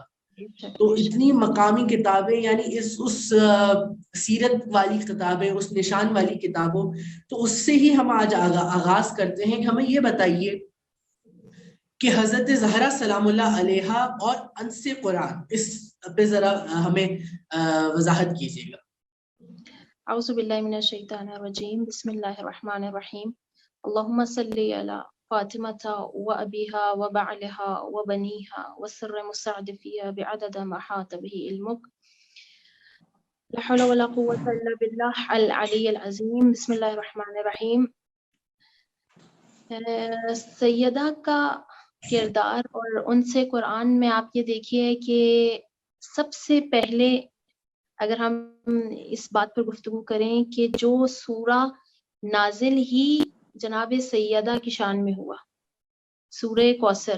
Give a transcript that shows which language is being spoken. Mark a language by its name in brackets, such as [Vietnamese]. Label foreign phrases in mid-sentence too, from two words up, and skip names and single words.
[Urdu] تو اتنی مقامی کتابیں، یعنی اس سیرت والی کتابیں، اس نشان والی کتابوں، تو اس سے ہی ہم آج آغاز کرتے ہیں کہ ہمیں یہ بتائیے کہ حضرت زہرا [Arabic] سلام اللہ علیہا [Urdu] اور انس قرآن، اس پہ ذرا ہمیں وضاحت کیجیے گا۔ [Arabic] اعوذ باللہ من الشیطان الرجیم، بسم اللہ الرحمن الرحیم۔ اللہم صلی علی فاطمۃ و ابیہا و بعلہا و بنیہا و سر مستعدفیہ بعدد ما احاط بہ علمک، لا حول ولا قوة الا باللہ العلی العظیم۔ بسم اللہ الرحمن الرحیم۔ [Urdu] سیدہ کا کردار اور ان سے قرآن میں آپ یہ دیکھیے کہ سب سے پہلے اگر ہم اس بات پر گفتگو کریں کہ جو سورہ نازل ہی جناب سیدہ کی شان میں ہوا، سورہ کوثر،